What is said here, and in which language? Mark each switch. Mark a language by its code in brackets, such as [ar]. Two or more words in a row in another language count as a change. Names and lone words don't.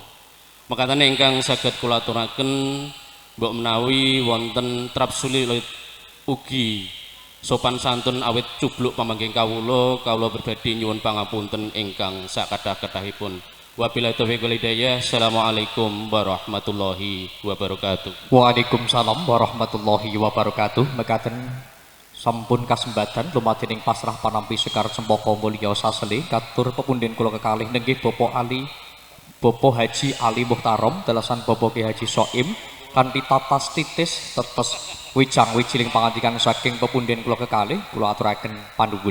[jv] Makatane ingkang saged kula aturaken mbok menawi wonten trap sulit ugi sopan santun awit cubluk pamanggih kawula pribadi nyuwun pangapunten ingkang sakathah-kathahipun. [ar] وبالله التوفيق والهداية. السلام عليكم ورحمة الله وبركاته. وعليكم السلام ورحمة الله وبركاته. [jv] Mekaten sampun kasembatan lumadening pasrah panampi sekar cempaka mulya sasele katur pepundhen kula kekalih nenggih Bapak Haji Ali Muhtarom dalasan Bapak Ki Haji Soim kanthi tatas titis tetes wijang wijiling pangandikan saking pepundhen kula kekalih kula aturaken panuwun.